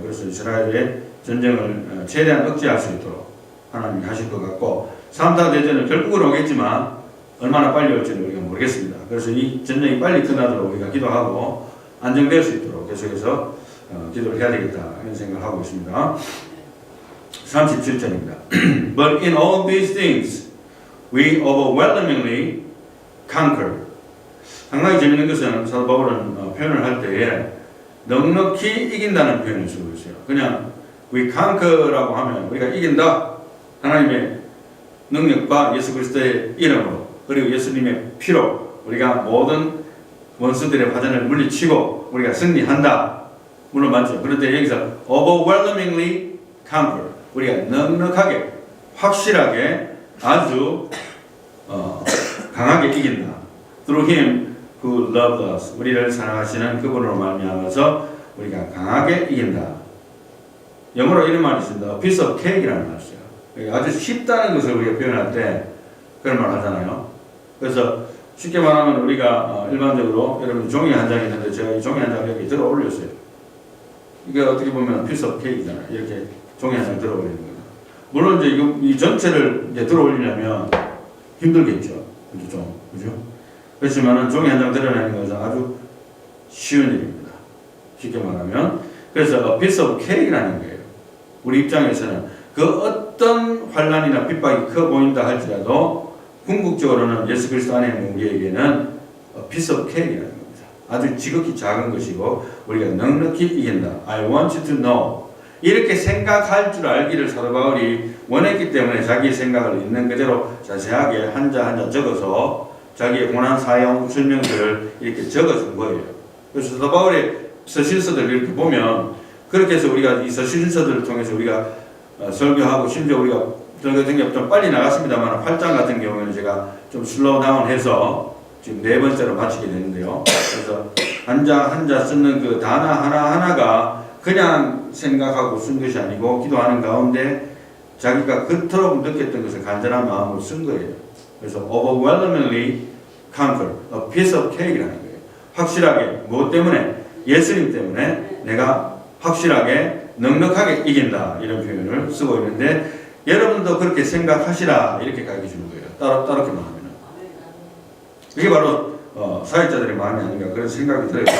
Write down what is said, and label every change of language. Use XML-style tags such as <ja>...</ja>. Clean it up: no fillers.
<ko>그래서 이스라엘의 전쟁을 최대한 억제할 수 있도록 하나님이 하실 것 같고 3차 대전은 결국은 오겠지만 얼마나 빨리 올지는 우리가 모르겠습니다. 그래서 이 전쟁이 빨리 끝나도록 우리가 기도하고 안정될 수 있도록 계속해서 기도를 해야 되겠다 이런 생각을 하고 있습니다. 37절입니다.</ko> <en>But in all these things we overwhelmingly conquer.</en> <ko>상당히 재밌는 것은 사도 바울은 표현을 할 때에 넉넉히 이긴다는 표현을 쓰고 있어요. 그냥</ko> <en>we conquer</en> <ko>라고 하면 우리가 이긴다. 하나님의 능력과 예수 그리스도의 이름으로 그리고 예수님의 피로 우리가 모든 원수들의 화전을 물리치고 우리가 승리한다. 물론 맞죠. 그런데 여기서</ko> <en>overwhelmingly conquer.</en> <ko>우리가 넉넉하게 확실하게 아주 강하게 이긴다.</ko> <en>Through him who loved us.</en> <ko>우리를 사랑하시는 그분으로 말미암아서 우리가 강하게 이긴다. 영어로 이런 말이 있습니다.</ko> <en>A piece of cake</en> <ko>이라는 말이 있어요. 아주 쉽다는 것을 우리가 표현할 때 그런 말 하잖아요. 그래서 쉽게 말하면 우리가 일반적으로 여러분 종이 한 장이 있는데 제가 이 종이 한 장을 이렇게 들어 올렸어요. 이게 어떻게 보면</ko> <en>piece of cake</en> <ko>이잖아요. 이렇게 종이 한 장 들어 올리는 거예요. 물론 이제 이 전체를 이제 들어 올리려면 힘들겠죠. 그죠? 그렇지만은 종이 한 장 드러내는 것은 아주 쉬운 일입니다. 쉽게 말하면. 그래서</ko> <en>a piece of cake</en> <ko>라는 거예요. 우리 입장에서는 그 어떤 환난이나 핍박이 커 보인다 할지라도 궁극적으로는 예수 그리스도 안에 있는 우리에게는</ko> <en>a piece of cake</en> <ko>이라는 겁니다. 아주 지극히 작은 것이고 우리가 넉넉히 이긴다.</ko> <en>I want you to know.</en> <ko>이렇게 생각할 줄 알기를 사도 바울이 원했기 때문에 자기의 생각을 있는 그대로 자세하게 한자 적어서 자기의 고난 사용 설명들을 이렇게 적어준 거예요. 그래서 사도 바울의 서신서들을 이렇게 보면 그렇게 해서 우리가 이 서신서들을 통해서 우리가 설교하고 심지어 우리가 설교 좀 빨리 나갔습니다만 8장 같은 경우에는 제가 좀 슬로우 다운해서 지금 4번째로 마치게 되는데요. 그래서 한자 쓰는 그 단어 하나하나가 그냥 생각하고 쓴 것이 아니고 기도하는 가운데 자기가 그토록 느꼈던 것을 간절한 마음으로 쓴 거예요. 그래서</ko> <en>overwhelmingly conquer, a piece of cake</en> <ko>이라는 거예요. 확실하게 무엇 때문에? 예수님 때문에 내가 확실하게 넉넉하게 이긴다 이런 표현을 쓰고 있는데 여러분도 그렇게 생각하시라 이렇게 가르쳐 주는 거예요. 따롭게 말하면 이게 바로 사역자들의 마음이 아닌가 그런 생각이 들어요.</ko>